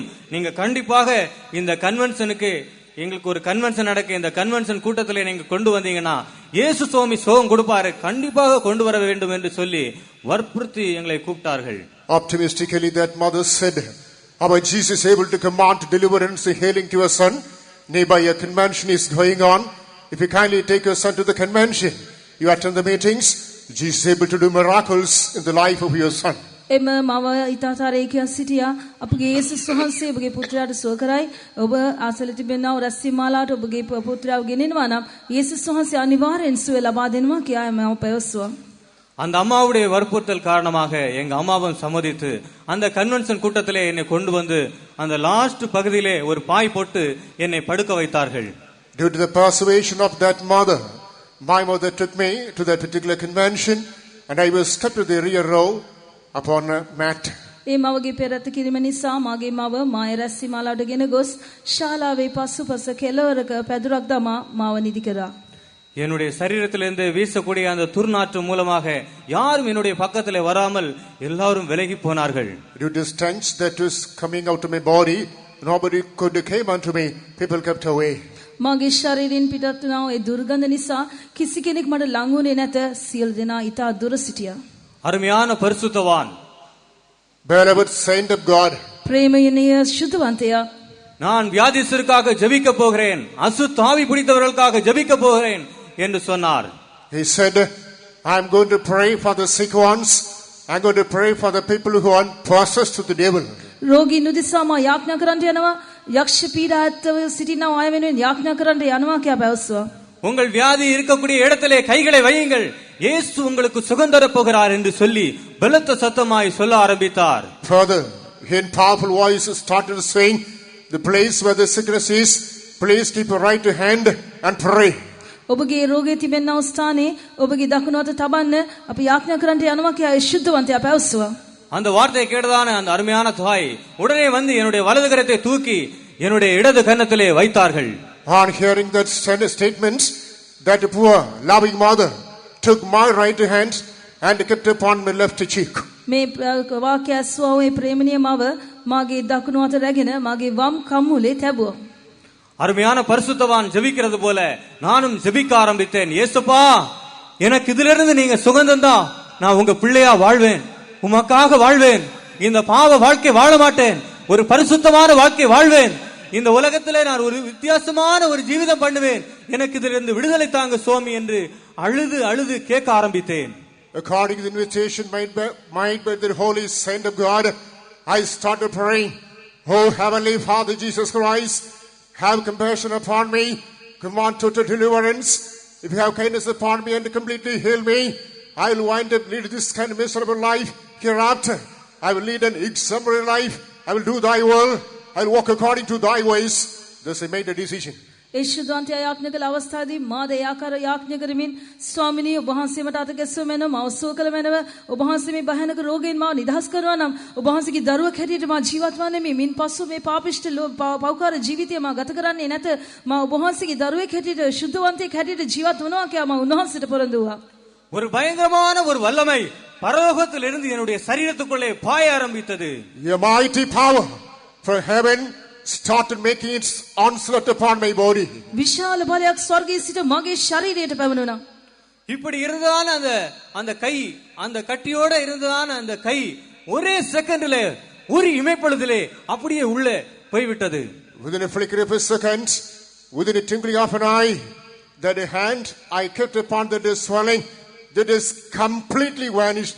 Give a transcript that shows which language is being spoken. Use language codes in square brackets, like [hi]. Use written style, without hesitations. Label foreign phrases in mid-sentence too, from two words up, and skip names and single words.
[ta] நீங்க கண்டிப்பாக இந்த கன்வென்ஷனுக்கு, எங்களுக்கு ஒரு கன்வென்ஷன் நடக்க, இந்த கன்வென்ஷன் கூட்டத்திலே நீங்க கொண்டு வந்தீங்கன்னா இயேசு சுவாமி சுகம் கொடுப்பாரு, கண்டிப்பாக கொண்டு வர வேண்டும் என்று சொல்லி வற்புறுத்தி எங்களை கூப்பிட்டார்கள். [en] Optimistically, that mother said, "Our Jesus is able to command deliverance and healing to your son. Nearby a convention is going on. If you kindly take your son to the convention, you attend the meetings, Jesus is able to do miracles in the life of your son." [si] එම මව ඊතාතරේ කියා සිටියා. අපගේ යේසුස් වහන්සේ ඔබගේ පුත්‍රයාට සුව කරයි. ඔබ ආසල තිබෙනා වූ රැස්වීම මාලාවට ඔබගේ පුත්‍රයාව ගෙනෙනවා නම් යේසුස් වහන්සේ අනිවාර්යෙන් සුව ලබා දෙනවා කියා මම පැවසුවා. [ta] அந்த அம்மாவுடைய வற்புறுத்தல் காரணமாக எங்க அம்மாவும் சம்மதித்து அந்த கன்வென்ஷன் கூட்டத்திலே என்னை கொண்டு வந்து அந்த லாஸ்ட் பகுதியிலே ஒரு பாய் போட்டு என்னை படுக்க வைத்தார்கள். [en] Due to the persuasion of that mother, my mother took me to that particular convention, and I was kept to the rear row upon a mat. [si] ඒ මවගේ පෙරත කිරීම නිසා මාගේ මව මාය රැස්වීම මාලාවට ගෙන ගොස් ශාලාවේ පසුපස කෙළවරක පැදුරක් දමා මාව නිදි කරා. [ta] என்னுடைய சரீரத்திலிருந்து வீசக்கூடிய அந்த துர்நாற்று மூலமாக யாரும் என்னுடைய பக்கத்திலே வராமல் எல்லாரும் விலகி போனார்கள். [en] Due to the stench that was coming out of my body, nobody could came unto me. People kept away. [si] මාගේ ශරීරයෙන් පිටත් වුණා ඒ දුර්ගන්ධ නිසා කිසි කෙනෙක් මට ලං වුණේ නැත. සියලු දෙනා ඊට දුර සිටියා. [ta] அருமையான பரிசுத்தவான், [en] Beloved saint of God, [si] ප්‍රේමයනීය ශුද්ධවන්තයා, [ta] நான் வியாதிஸ்தருக்காக ஜெபிக்க போகிறேன், அசுத்தாவி பிடித்தவர்களுக்காக ஜெபிக்க போகிறேன் என்று சொன்னார். [en] he said, "I'm going to pray for the sick ones. I'm going to pray for the people who are possessed with the devil." [si] රෝගී නුදිසා මා යාඥා කරන්න යනවා. යක්ෂ පීඩාත්ව සිටිනා අය වෙනුවෙන් යාඥා කරන්න යනවා කියා පැවසුවා. [ta] உங்கள் வியாதி இருக்கக்கூடிய இடத்திலே கைகளை வையுங்கள், இயேசு உங்களுக்கு சுகம் தரப் போகிறார் என்று சொல்லி பலத்த சத்தமாய் சொல்ல ஆரம்பித்தார். [en] Further, he in powerful voice started saying, "The place where the sickness is, please keep your right hand and pray." [si] ඔබගේ රෝගය තිබෙනා වූ ස්ථානයේ ඔබගේ දකුණු අත තබන්න අපි යාඥා කරන්න යනවා කියා ශුද්ධවන්තයා පැවසුවා. [ta] அந்த வார்த்தையை கேட்டதான அந்த அருமையான தாய் உடனே வந்து என்னுடைய வலது கரத்தை தூக்கி என்னுடைய இடது கன்னத்திலே வைத்தார்கள். [en] On hearing that statement, that poor loving mother took my right hand and kept upon my left cheek. [si] මේ වාක්‍ය ඇසුවා වූ ප්‍රේමණීය මව මාගේ දකුණු අත රැගෙන මාගේ වම් කම්මුලේ තැබුවා. [ta] அருமையான பரிசுத்தவான் ஜெபிக்கிறது போல நானும் ஜெபிக்க ஆரம்பித்தேன். இயேசுப்பா, எனக்கு இதிலிருந்து நீங்க சுகம் தந்தா நான் உங்க பிள்ளையா வாழ்வேன், உமக்காக வாழ்வேன். இந்த பாவ வாழ்க்கை வாழ மாட்டேன், ஒரு பரிசுத்தமான வாழ்க்கை வாழ்வேன், இந்த உலகத்திலே நான் ஒரு வித்தியாசமான ஒரு ஜீவிதம் பண்ணுவேன், எனக்கு இதிலிருந்து விடுதலை தாங்க சுவாமி என்று அழுது அழுது கேட்க ஆரம்பித்தேன். [en] According to the invitation made by the Holy Saint of God, I started praying, "Oh Heavenly Father Jesus Christ, have compassion upon me, come on to deliverance. If you have kindness upon me and completely heal me, I will wind up leading this kind of miserable life hereafter. I will lead an exemplary life. I will do thy will. I will walk according to thy ways." Thus I made a decision. [si] ඊශ්වරයන්ට යාඥා කළ අවස්ථාවේදී මා ද ආකාර යාඥා කරමින් ස්වාමිනී ඔබ වහන්සේ මට අත ගැස්සුවෙම මා සුව කළ මැනව ඔබ වහන්සේ මේ භයානක රෝගයෙන් මාව නිදහස් කරනවා නම් ඔබ වහන්සේගේ දරුවෙක් හැටියට මා ජීවත් වන්නේ මේ මින් පසු මේ පාපිෂ්ඨ පෞකාර ජීවිතය මා ගත කරන්නේ නැත මා ඔබ වහන්සේගේ දරුවෙක් හැටියට සුද්ධවන්තයෙක් හැටියට ජීවත් වෙනවා කියලා මා උන්වහන්සේට පොරොන්දු වුණා. [ta] ஒரு பயங்கரமான ஒரு வல்லமை பரலோகத்திலிருந்து என்னுடைய சரீரத்துக்குள்ளே பாய ஆரம்பித்தது. [en] A mighty power from heaven started making its onslaught upon my body. [si] විශාල බලයක් ස්වර්ගයේ සිට මගේ ශරීරයට පැමිණුණා. [ta] இப்படி இருந்ததான அந்த கை, அந்த கட்டியோட இருந்ததான அந்த கை ஒரே செகண்ட்ல ஒரு இமைப்பொழுதிலே அப்படியே உள்ளே போய்விட்டது. [en] Within a flicker of a second, within a twinkling of an eye, that hand I kept upon that swelling, that is completely vanished.